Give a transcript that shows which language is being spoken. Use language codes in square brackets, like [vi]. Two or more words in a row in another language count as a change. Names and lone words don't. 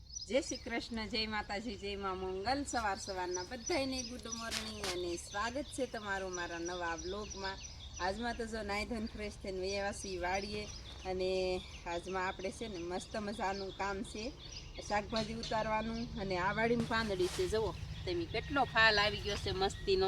[hi] जय श्री कृष्ण, जय माताजी, जय मां मंगल। [gu] सवार सवाરના બધાને [en] good morning [gu] અને સ્વાગત છે તમારું મારા નવા બ્લોગમાં। આજમાં તો જો નાઈ ધોઈને ફ્રેશ થઈને વેવાસી વાડીએ અને આજમાં આપણે છે ને મસ્ત મજાનું કામ છે, શાકભાજી ઉતારવાનું અને આ વાડીમાં પાંદડી છે, જુઓ તમે કેટલો ફાલ આવી ગયો છે મસ્તીનો।